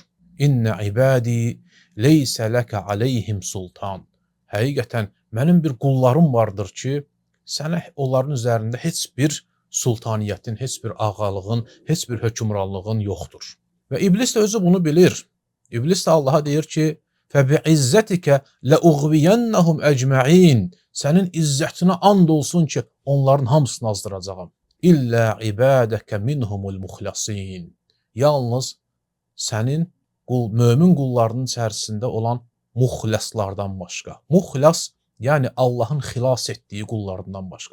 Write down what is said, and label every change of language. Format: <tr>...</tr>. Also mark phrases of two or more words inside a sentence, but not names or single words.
<ar>إن عبادي ليس لك عليهم سلطان.</ar> <az>Həqiqətən, mənim bir qullarım vardır ki, sənə onların üzərində heç bir sultaniyyətin, heç bir ağalığın, heç bir hökmranlığın yoxdur. Və İblis də özü bunu bilir. İblis də Allaha deyir ki,</az> <ar>فَبِعِزَّتِكَ لَأُغْوِيَنَّهُمْ أَجْمَعِينَ.</ar> <az>Sənin izzətinə and olsun ki, onların hamısını azdıracağam.</az> <ar>إلا عبادك منهم المخلصين.</ar> <az>Yalnız sənin mömin qullarının içərisində olan muxlaslardan başqa. Muxlas, yəni Allahın xilas etdiyi qullarından başqa.</az>